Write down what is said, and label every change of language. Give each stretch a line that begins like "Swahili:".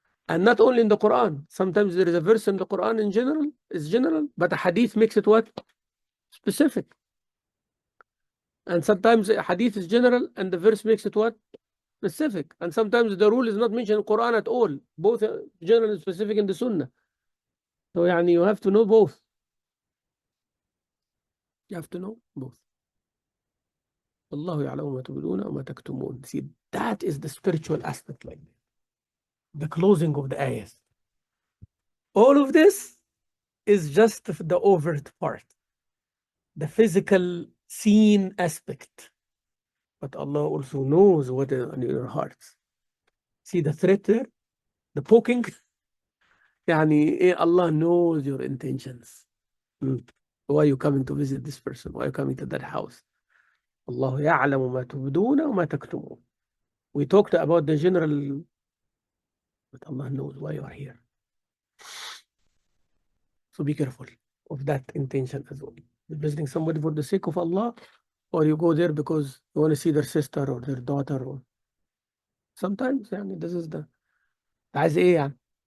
English: And not only in the Quran. Sometimes there is a verse in the Quran in general, is general, but a hadith makes it what? Specific. And sometimes a hadith is general and the verse makes it what? Specific. And sometimes the rule is not mentioned in Quran at all. Both general and specific in the Sunnah. So يعني you have to know both. You have to know both.
Arabic: Allah يعلم ما تبدون وما تكتمون.
English: See, that is the spiritual aspect, like the closing of the ayahs. All of this is just the overt part, the physical seen aspect. But Allah also knows what is in your hearts. See the threat there? The poking? يعني Allah knows your intentions. Why are you coming to visit this person? Why are you coming to that house?
Arabic: الله يعلم ما تبدون وما تكتمون.
English: We talked about the general, but Allah knows why you are here. So be careful of that intention as well. You're visiting somebody for the sake of Allah, or you go there because you want to see their sister or their daughter. Or sometimes, this is the
Arabic: عايز ايه يعني?